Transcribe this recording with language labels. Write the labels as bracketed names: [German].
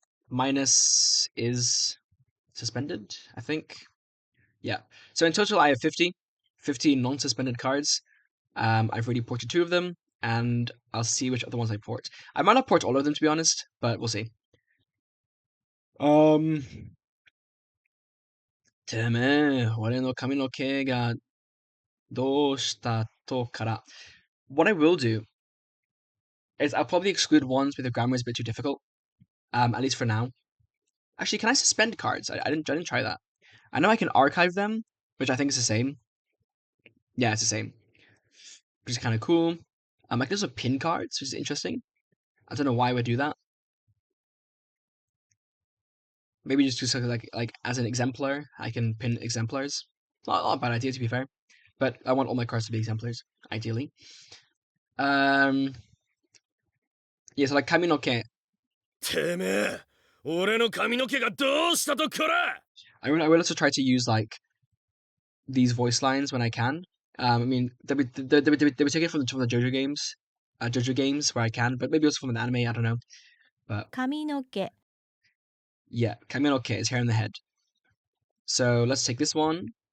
[English] Minus is suspended, I think. Yeah. So in total, I have 50 non-suspended cards. I've already ported 2 of them, and I'll see which other ones I port. I might not port all of them, to be honest, but we'll see. [Japanese] てめえ、俺の髪の毛がどうしたとから。 [English] What I will do is I'll probably exclude ones where the grammar is a bit too difficult, at least for now. Actually, can I suspend cards? I didn't try that. I know I can archive them, which I think is the same. Yeah, it's the same, which is kind of cool. Like there's a pin cards, which is interesting. I don't know why I would do that. Maybe just do something like as an exemplar, I can pin exemplars. It's not a bad idea to be fair, but I want all my cards to be exemplars, ideally. Yeah, so like kami no ke. [Japanese] てめえ、俺の髪の毛がどうしたとこら [English] I will also try to use like these voice lines when I can. I mean, they were taken from the JoJo games where I can, but maybe also from an anime. I don't know. But [Japanese] 髪の毛 [English] yeah, kami no ke is hair in the head. So let's take this one.